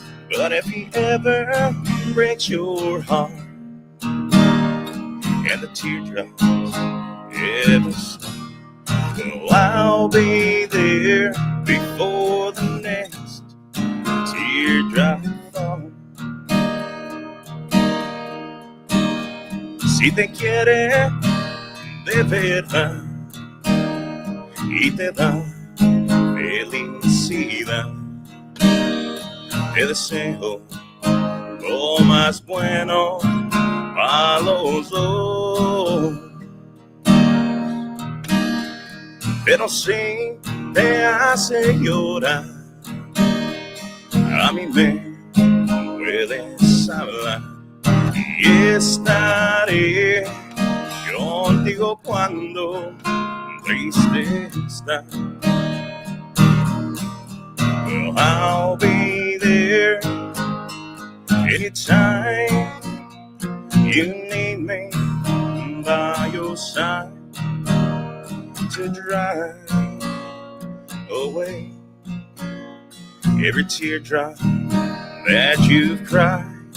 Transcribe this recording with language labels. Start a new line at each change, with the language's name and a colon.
English: But if he ever breaks your heart and the teardrops ever start, well, I'll be there before the next teardrop falls.
Spanish: Si te quiere de verdad y te da felicidad, te deseo lo más bueno para los dos. Pero si te hace llorar, a mí me puedes hablar y estaré contigo cuando triste estás.
English: Well, I'll be there anytime you need me by your side to drive away every teardrop that you've cried.